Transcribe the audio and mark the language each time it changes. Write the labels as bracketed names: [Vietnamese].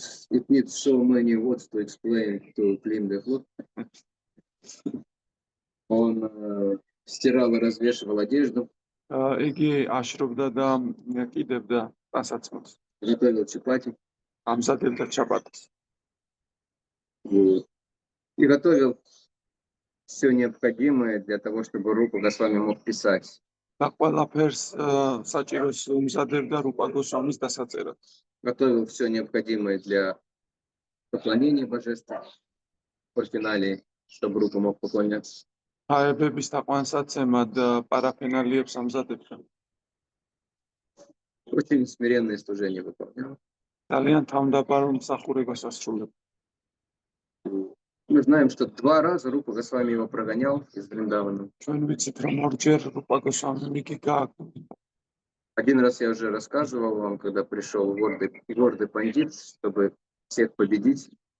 [English] It needs so many words to explain to clean the floor. [Russian] Он стирал и развешивал одежду. [Georgian] იგი აშრობდა და კიდევდა ტანსაცმელს. [Russian] Готовил чапати. [Georgian] ამზადებდა ჩაპატს. [Russian] И готовил все необходимое для того, чтобы Рупа Госвами мог писать. [Georgian] და ყველაფერს საჭიროს უმზადებდა რუპა გოსვამის დასაწერად. [Russian] Готовил все необходимое для поклонения божеству по финале, чтобы Рупа мог поклоняться. [Georgian] აებების თაყვანსაცემად პარაფინალიებს ამზადებდა. [Russian] Очень смиренное служение выполнял. [Georgian] ძალიან თავმდაბარ მსახურებას ასრულებდა. [Russian] Мы знаем, что 2 раза Рупа Госвами его прогонял из Вриндавана. [Georgian] ჩვენ ვიცით, რომ ორჯერ რუპა გოსვამი იგი გააკვირდა. [Russian] Один раз я уже рассказывал вам, когда пришел гордый пандит, чтобы всех победить.